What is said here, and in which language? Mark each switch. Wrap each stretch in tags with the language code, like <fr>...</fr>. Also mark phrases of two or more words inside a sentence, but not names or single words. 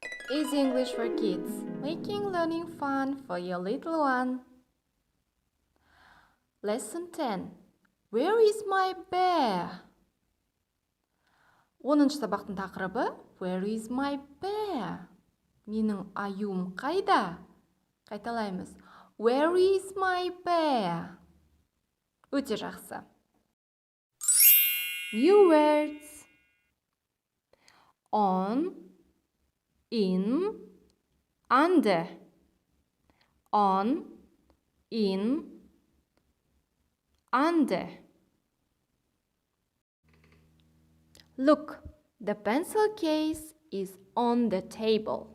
<en>Easy English for Kids, making learning fun for your little one. Lesson 10. Where is my bear?</en> <kk>10-шы сабақтың тақырыбы</kk> <en>Where is my bear?</en> <kk>Менің аюым қайда? Қайталаймыз.</kk> <en>Where is my bear?</en> <kk>Өте жақсы.</kk> <en>New words. On, in, under. On, in, under. Look, the pencil case is on the table.</en>